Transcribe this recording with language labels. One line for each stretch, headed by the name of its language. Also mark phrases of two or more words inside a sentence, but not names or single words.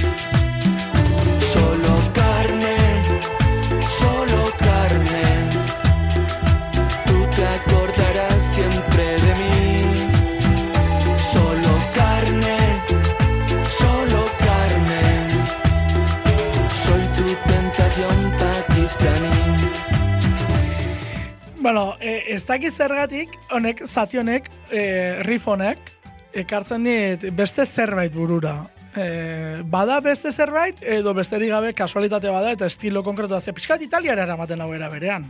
Spanish: Solo carne, tú te acordarás siempre de mí. Solo carne, soy tu tentación pakistaní.
Basque: Bueno, ez dakit zergatik, honek, zati honek, riff honek, ekartzen dit beste zerbait burura. Bada beste zerbait, edo besterik gabe kasualitate bada, eta estilo konkretua, ze pixkat italiara eramaten hau berean.